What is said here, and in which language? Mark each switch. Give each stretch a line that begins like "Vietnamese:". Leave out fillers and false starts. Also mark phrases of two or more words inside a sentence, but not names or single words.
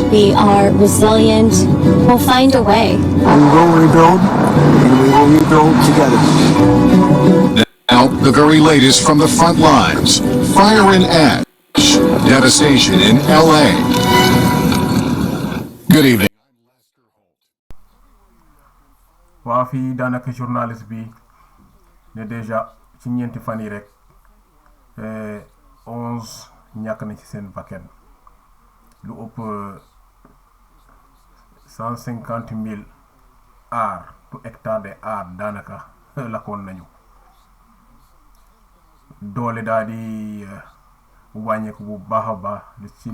English: We are resilient. We'll find a way. We will rebuild, and we will rebuild together. Now, the very latest from the front lines. Fire and ash. Devastation in LA. Good evening.
Wolof: waa fii daanaka journaliste bi ne déjà ci ñeenti fan yi rek 11 ñàkk na ci seen bakkan lu ëpp 150,000
French: hectares de
Wolof: daanaka lakkoon nañu doole daal di wàññeeku bu baax a baax ci